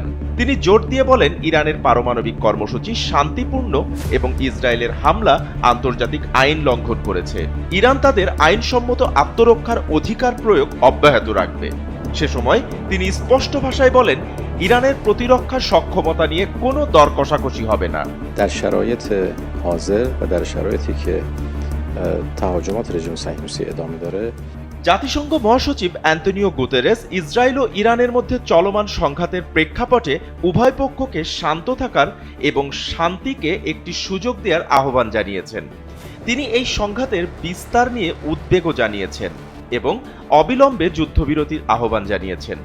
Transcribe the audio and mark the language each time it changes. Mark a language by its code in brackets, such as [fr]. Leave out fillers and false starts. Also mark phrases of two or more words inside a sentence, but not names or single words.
[bn] তিনি জোর দিয়ে বলেন, ইরানের পারমাণবিক কর্মসূচি শান্তিপূর্ণ এবং ইসরায়েলের হামলা আন্তর্জাতিক আইন লঙ্ঘন করেছে। ইরান তাদের আইনসম্মত আত্মরক্ষার অধিকার প্রয়োগ অব্যাহত রাখবে। সে সময় তিনি স্পষ্ট ভাষায় বলেন, ইরানের প্রতিরক্ষা সক্ষমতা নিয়ে কোনো দর কষাকষি হবে না। [fa] در شرایط حاضر و در شرایطی که تهاجمات رژیم صهیونیستی ادامه داره [bn] জাতিসংঘ মহাসচিব অ্যান্তনিও গুতেরেস ইসরায়েল ও ইরানের মধ্যে চলমান সংঘাতের প্রেক্ষাপটে উভয় পক্ষকে শান্ত থাকার এবং শান্তিকে একটি সুযোগ দেওয়ার আহ্বান জানিয়েছেন। তিনি এই সংঘাতের বিস্তার নিয়ে উদ্বেগও জানিয়েছেন এবং অবিলম্বে যুদ্ধবিরতির আহ্বান জানিয়েছেন।